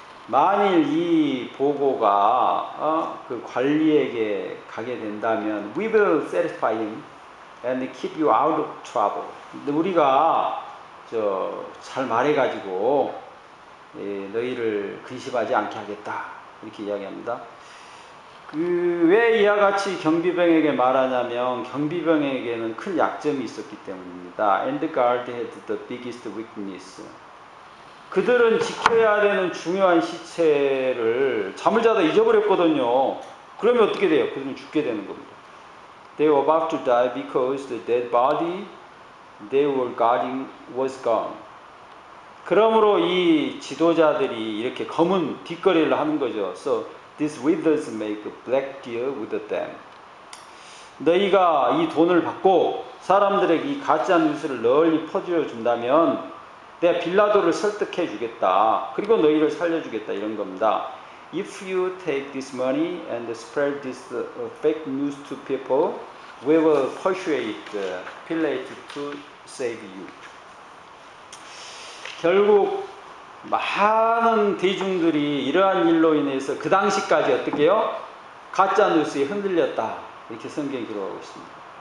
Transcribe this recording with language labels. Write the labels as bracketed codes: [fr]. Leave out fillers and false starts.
[ko] 만일 이 보고가 그 관리에게 가게 된다면 [en] we will satisfy him and keep you out of trouble. [ko] 근데 우리가 잘 말해가지고 너희를 근심하지 않게 하겠다 이렇게 이야기합니다. 왜 이와 같이 경비병에게 말하냐면 경비병에게는 큰 약점이 있었기 때문입니다. [en] And the guard had the biggest weakness. [ko] 그들은 지켜야 되는 중요한 시체를 잠을 자다 잊어버렸거든요. 그러면 어떻게 돼요? 그들은 죽게 되는 겁니다. [en] They were about to die because the dead body they were guarding was gone. [ko] 그러므로 이 지도자들이 이렇게 검은 뒷거리를 하는 거죠. [en] So these widows make a black deal with them. [ko] 너희가 이 돈을 받고 사람들에게 이 가짜 뉴스를 널리 퍼주어 준다면 내가 빌라도를 설득해 주겠다. 그리고 너희를 살려주겠다. 이런 겁니다. [en] If you take this money and spread this fake news to people, we will persuade Pilate to save you. [ko] 결국 많은 대중들이 이러한 일로 인해서 그 당시까지 어떻게 해요? 가짜 뉴스에 흔들렸다. 이렇게 성경이 기록하고 있습니다.